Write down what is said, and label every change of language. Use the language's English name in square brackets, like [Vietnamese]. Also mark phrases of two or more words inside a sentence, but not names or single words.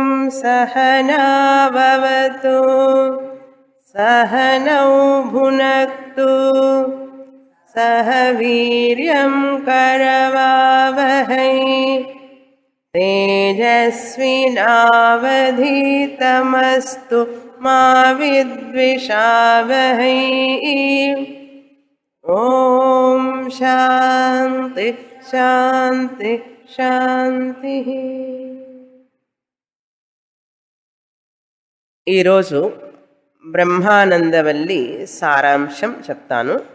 [Sanskrit] सहनाववतु सहनौ भुनक्तु सह वीर्यं करवावहै तेजस्विनावधीतमस्तु मा विद्विषावहै। ఓం శాంతి శాంతి శాంతి. [Telugu] ఈరోజు బ్రహ్మానందవల్లి సారాంశం చెప్తాను.